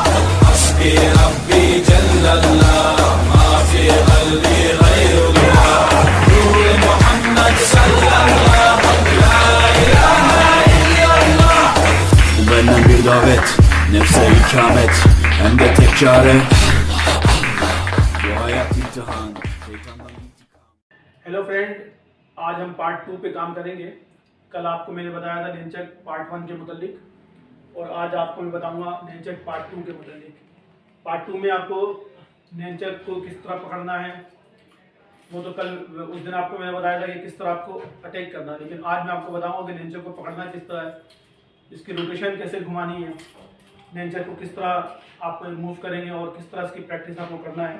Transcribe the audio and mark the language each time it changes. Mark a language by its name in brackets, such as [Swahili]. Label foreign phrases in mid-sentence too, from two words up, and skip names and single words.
[Arabic] حسبي ربي جل الله، ما في قلبي غير الله، نور محمد صلى الله، لا إله إلا الله. [Turkish] Bu benden bir davet, nefse ikamet, hem de tek çare. Bu hayat imtihan, şeytandan intikam. [English] hello friend, [Hindi] आज हम पार्ट 2 पे काम करेंगे। कल आपको मैंने बताया था नेंचक पार्ट 1 के मुतालिक, और आज आपको मैं बताऊंगा नेंचक पार्ट 2 के मुतालिक। पार्ट 2 में आपको नेंचक को किस तरह पकड़ना है, वो तो कल उस दिन आपको मैंने बताया था कि किस तरह आपको अटैक करना है, लेकिन आज मैं आपको बताऊंगा कि नेंचक को पकड़ना किस तरह है, इसकी रोटेशन कैसे घुमानी है, नेंचक को किस तरह आप मूव करेंगे और किस तरह इसकी प्रैक्टिस आपको करना है।